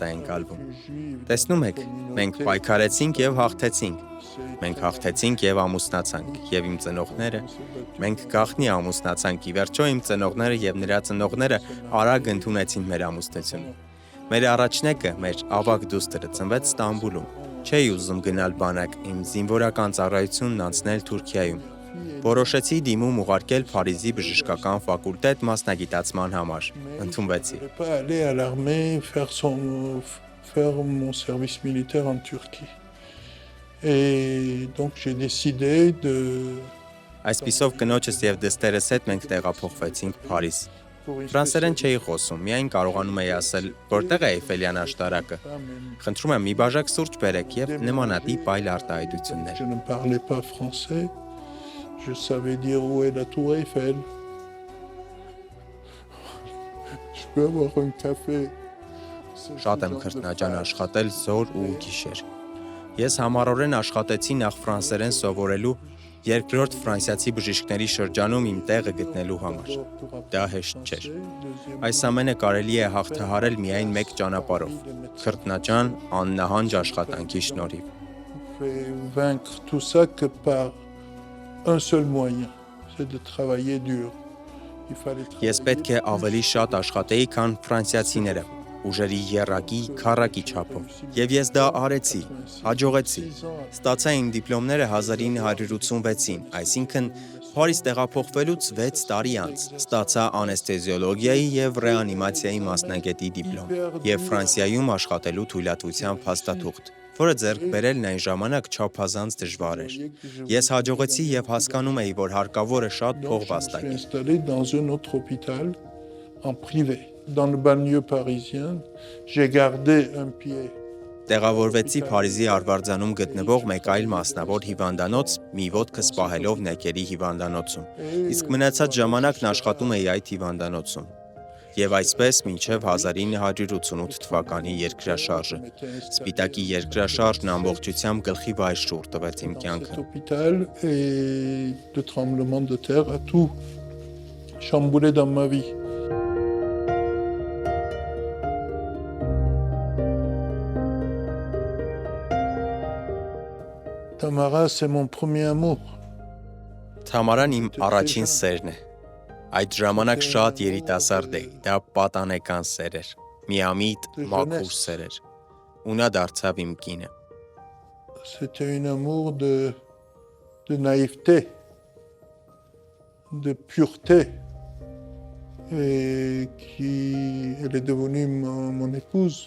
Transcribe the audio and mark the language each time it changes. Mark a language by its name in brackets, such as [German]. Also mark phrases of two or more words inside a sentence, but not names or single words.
[Armenian] է ընկալվում։ Տեսնում եք, մենք պայքարեցինք եւ հաղթեցինք։ Մենք հաղթեցինք եւ ամուսնացանք, եւ իմ ծնողները, մենք գաղտնի ամուսնացանք, ի վերջո իմ ծնողները եւ նրա ծնողները արագ ընդունեցին մեր ամուսնությունը։ Մեր առաջնեկը, մեր ավագ դուստրը ծնվեց Ստամբուլում։ Չէի ուզում գնալ բանակ, իմ զինվորական ծառայությունն անցնել Թուրքիայում։ Որոշեցի դիմում ուղարկել Փարիզի բժշկական ֆակուլտետ մասնագիտացման համար։ Ընդունվեցի։ [French] Faire mon service militaire en Turquie. Et donc j'ai décidé de [Armenian] Այսպիսով կնոջս եւ դստերս հետ մենք տեղափոխվեցինք Փարիզ։ Ֆրանսերեն չէի խոսում, միայն կարողանում էի ասել, որտեղ է Էյֆելյան աշտարակը։ Խնդրում եմ մի բաժակ սուրճ բերեք եւ նմանատիպ այլ արտահայտություններ։ [French] Je ne parlais pas français. Je savais dire où est la tour Eiffel. Je peux avoir un café. [Armenian] Շատ եմ քրտնաջան աշխատել զոր ու գիշեր։ Ես համառորեն աշխատեցի նախ ֆրանսերեն սովորելու, երկրորդ ֆրանսիացի բժիշկների շրջանում իմ տեղը գտնելու համար։ Դա հեշտ չէր։ Այս ամենը կարելի է հաղթահարել միայն մեկ ճանապարհով՝ քրտնաջան, աննահանջ աշխատանքի շնորհիվ։ [French] Vaincre tout ça que par un seul moyen, c'est de travailler dur. [Armenian] Ես պետք է ավելի շատ աշխատեի, քան ֆրանսիացիները, ուժերի եռակի, քառակի չափով։ Եվ ես դա արեցի, հաջողեցի։ Ստացա իմ դիպլոմները 1986-ին, այսինքն Փարիզ տեղափոխվելուց 6 տարի անց։ Ստացա անեսթեզիոլոգիայի եւ ռեանիմացիայի մասնագետի դիպլոմ եւ Ֆրանսիայում աշխատելու թույլատվության փաստաթուղթ, որը ձեռք բերելն այն ժամանակ չափազանց դժվար էր։ Ես հաջողեցի եւ հասկանում էի, որ հարկավոր է շատ փող վաստակել։ [French] Installé dans un autre hôpital en privé. Dans le banlieue parisien, j'ai gardé un pied. [Armenian] Տեղավորվեցի Փարիզի Արվարձանում գտնվող մեկ այլ մասնավոր հիվանդանոց, մի ոտքս պահելով նեկերի հիվանդանոցում։ Իսկ մնացած ժամանակն աշխատում էի այդ հիվանդանոցում։ Եվ այսպես մինչև 1988 թվականի երկրաշարժը։ Սպիտակի երկրաշարժն ամբողջությամբ գլխի վայր շուռ տվեց իմ կյանքը։ [French] Cet hôpital et le tremblement de terre a tout chamboulé dans ma vie. Tamara, c'est mon premier amour. [Armenian] Թամարան իմ առաջին սերն է։ Այդ ժամանակ շատ երիտասարդ էի, դա պատանեկան սեր էր, միամիտ, մաքուր սեր էր, ու նա դարձավ իմ կինը։ [French] C'était un amour de naïveté, de pureté, et elle est devenue mon épouse.